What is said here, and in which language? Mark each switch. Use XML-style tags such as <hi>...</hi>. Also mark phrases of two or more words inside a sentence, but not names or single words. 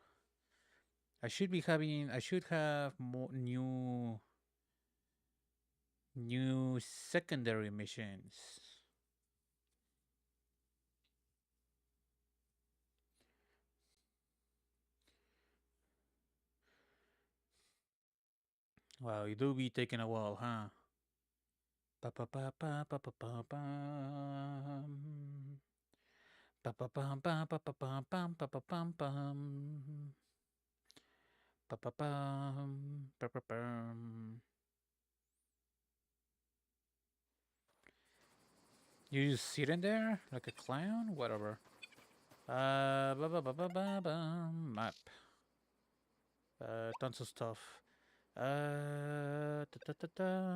<en>I should have more new secondary missions. Wow, it do be taking a while, huh? Pa pa pa pa pa pa pa pam. Pa pa pam pam pa pa pam pam pa pa pam pam. Pa pa pam pa pa pam. You just sitting there like a clown? Whatever. Ba ba ba ba ba ba. Map. Tons of stuff. Ta ta ta ta.</en>